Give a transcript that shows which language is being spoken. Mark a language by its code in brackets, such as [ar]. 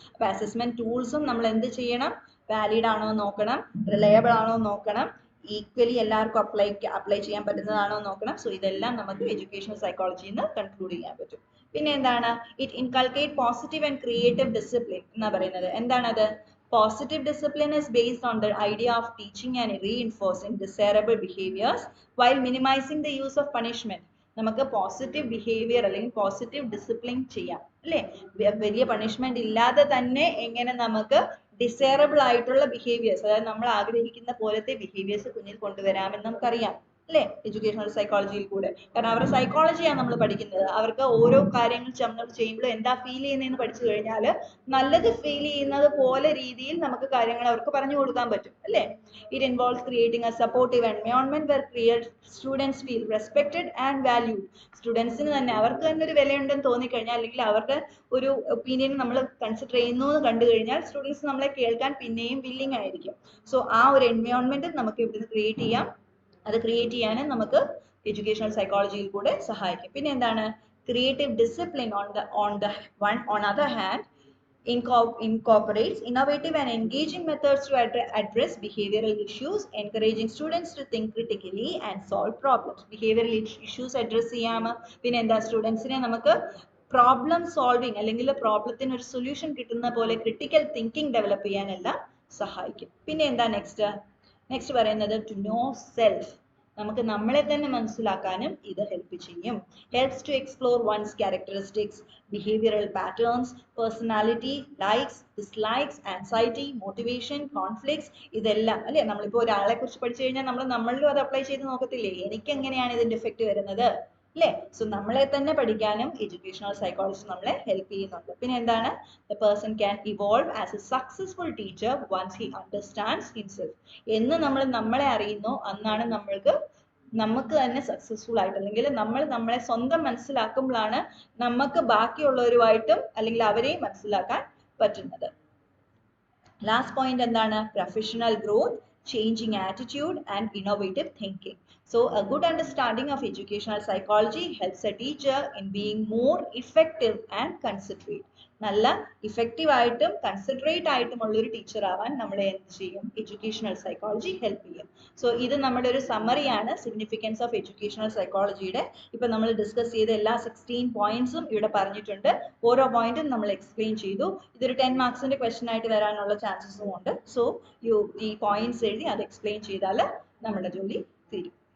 [ml] അപ്പോൾ അസസ്മെന്റ് ടൂൾസും നമ്മൾ എന്ത് ചെയ്യണം, വാലിഡ് ആണോ നോക്കണം, റിലയബിൾ ആണോ നോക്കണം, ഈക്വലി എല്ലാവർക്കും അപ്ലൈ ചെയ്യാൻ പറ്റുന്നതാണോ നോക്കണം. സോ ഇതെല്ലാം നമുക്ക് എഡ്യൂക്കേഷണൽ സൈക്കോളജിയിൽ നിന്ന് കൺക്ലൂഡ് ചെയ്യാൻ പറ്റും. പിന്നെ എന്താണ്, [en] it inculcate positive and creative discipline [ml] എന്നാ പറയുന്നത്. എന്താണത്, [en] positive discipline is based on the idea of teaching and reinforcing desirable behaviors while minimizing the use of punishment. [ml] നമുക്ക് പോസിറ്റീവ് ബിഹേവിയർ അല്ലെങ്കിൽ പോസിറ്റീവ് ഡിസിപ്ലിൻ ചെയ്യാം അല്ലേ. വലിയ പണിഷ്മെന്റ് ഇല്ലാതെ തന്നെ എങ്ങനെ നമുക്ക് ഡിസൈറബിൾ ആയിട്ടുള്ള ബിഹേവിയേഴ്സ്, അതായത് നമ്മൾ ആഗ്രഹിക്കുന്ന പോലത്തെ ബിഹേവിയേഴ്സ് കുഞ്ഞിൽ കൊണ്ടുവരാമെന്ന് നമുക്കറിയാം അല്ലേ, എഡ്യൂക്കേഷണൽ സൈക്കോളജിയിൽ കൂടെ. കാരണം അവരുടെ സൈക്കോളജിയാണ് നമ്മൾ പഠിക്കുന്നത്. അവർക്ക് ഓരോ കാര്യങ്ങൾ നമ്മൾ ചെയ്യുമ്പോൾ എന്താ ഫീൽ ചെയ്യുന്നതെന്ന് പഠിച്ചു കഴിഞ്ഞാൽ നല്ലത് ഫീൽ ചെയ്യുന്നത് പോലെ രീതിയിൽ നമുക്ക് കാര്യങ്ങൾ അവർക്ക് പറഞ്ഞു കൊടുക്കാൻ പറ്റും അല്ലേ. [en] It involves creating a supportive environment where students feel respected and valued. [ml] സ്റ്റുഡൻസിന് തന്നെ അവർക്ക് തന്നെ ഒരു വിലയുണ്ടെന്ന് തോന്നിക്കഴിഞ്ഞാൽ, അല്ലെങ്കിൽ അവരുടെ ഒരു ഒപ്പീനിയൻ നമ്മൾ കൺസിഡർ ചെയ്യുന്നു എന്ന് കണ്ടു കഴിഞ്ഞാൽ സ്റ്റുഡൻസ് നമ്മളെ കേൾക്കാൻ പിന്നെയും വില്ലിംഗ് ആയിരിക്കും. സോ ആ ഒരു എൻവയോൺമെന്റ് നമുക്ക് ഇവിടുന്ന് ക്രിയേറ്റ് ചെയ്യാം. അത് ക്രിയേറ്റ് ചെയ്യാൻ നമുക്ക് എഡ്യൂക്കേഷണൽ സൈക്കോളജിയിൽ കൂടെ സഹായിക്കും. പിന്നെ എന്താണ്, [en] Creative discipline on other hand incorporates innovative and engaging methods to address behavioral issues, encouraging students to think critically and solve problems. Behavioral issues address ചെയ്യാം. [ml] പിന്നെ എന്താ, സ്റ്റുഡൻസിനെ നമുക്ക് പ്രോബ്ലം സോൾവിങ് അല്ലെങ്കിൽ പ്രോബ്ലത്തിന് ഒരു സൊല്യൂഷൻ കിട്ടുന്ന പോലെ ക്രിട്ടിക്കൽ തിങ്കിങ് ഡെവലപ്പ് ചെയ്യാനെല്ലാം സഹായിക്കും. പിന്നെ എന്താ നെക്സ്റ്റ് പറയുന്നത്, [en] To know self. [ml] നമുക്ക് നമ്മളെ തന്നെ മനസ്സിലാക്കാനും ഇത് ഹെൽപ്പ് ചെയ്യും. [en] helps to explore one's characteristics, behavioural patterns, personality, likes, dislikes, anxiety, motivation, conflicts, [ml] ഇതെല്ലാം അല്ലെ. നമ്മളിപ്പോൾ ഒരാളെ കുറിച്ച് പഠിച്ചു കഴിഞ്ഞാൽ നമ്മൾ നമ്മളിലും അത് അപ്ലൈ ചെയ്ത് നോക്കത്തില്ലേ, എനിക്ക് എങ്ങനെയാണ് ഇതിന്റെ എഫക്റ്റ് വരുന്നത് അല്ലേ. സോ നമ്മളെ തന്നെ പഠിക്കാനും എഡ്യൂക്കേഷണൽ സൈക്കോളജി നമ്മളെ ഹെൽപ്പ് ചെയ്യുന്നുണ്ട്. പിന്നെ എന്താണ്, [en] the person can evolve as a successful teacher once he understands himself. [ml] എന്ന് നമ്മൾ നമ്മളെ അറിയുന്നു അന്നാണ് നമുക്ക് തന്നെ സക്സസ്ഫുൾ ആയിട്ട്, അല്ലെങ്കിൽ നമ്മൾ നമ്മളെ സ്വന്തം മനസ്സിലാക്കുമ്പോഴാണ് നമുക്ക് ബാക്കിയുള്ളവരുമായിട്ടും അല്ലെങ്കിൽ അവരെയും മനസ്സിലാക്കാൻ പറ്റുന്നത്. [en] Last point എന്താണ്, professional growth, changing attitude and innovative thinking. So a good understanding of educational psychology helps a teacher in being more effective and considerate. [ml] നല്ല ഇഫക്റ്റീവ് ആയിട്ടും കൺസിഡറേറ്റ് ആയിട്ടും ഉള്ള ഒരു ടീച്ചർ ആവാൻ നമ്മളെ എന്ത് ചെയ്യും, എഡ്യൂക്കേഷണൽ സൈക്കോളജി ഹെൽപ്പ് ചെയ്യും. സോ ഇത് നമ്മുടെ ഒരു സമ്മറിയാണ് സിഗ്നിഫിക്കൻസ് ഓഫ് എഡ്യൂക്കേഷണൽ സൈക്കോളജിയുടെ. ഇപ്പൊ നമ്മൾ ഡിസ്കസ് ചെയ്ത എല്ലാ 16 പോയിന്റ്സും ഇവിടെ പറഞ്ഞിട്ടുണ്ട്. ഓരോ പോയിന്റും നമ്മൾ എക്സ്പ്ലെയിൻ ചെയ്തു. ഇതൊരു 10 മാർക്സിന്റെ ക്വസ്റ്റൻ ആയിട്ട് വരാനുള്ള ചാൻസസും ഉണ്ട്. സോ ഈ പോയിന്റ്സ് എഴുതി അത് എക്സ്പ്ലെയിൻ ചെയ്താൽ നമ്മുടെ ജോലി തീരും.